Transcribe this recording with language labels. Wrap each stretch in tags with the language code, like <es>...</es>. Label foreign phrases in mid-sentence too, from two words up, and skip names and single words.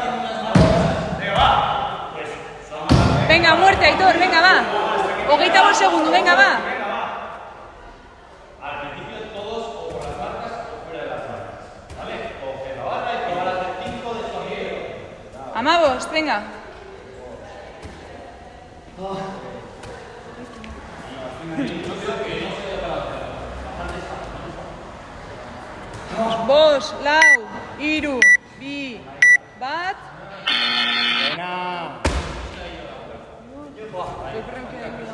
<es>Venga, muerte, Aitor, venga, va.</es> <eu>Hogeita bost segundu,</eu> <es>venga, va.</es> <eu>Amabost, venga. Bost, lau, hiru, bi, bat.</eu> <es>Buena. Yo creo que...</es>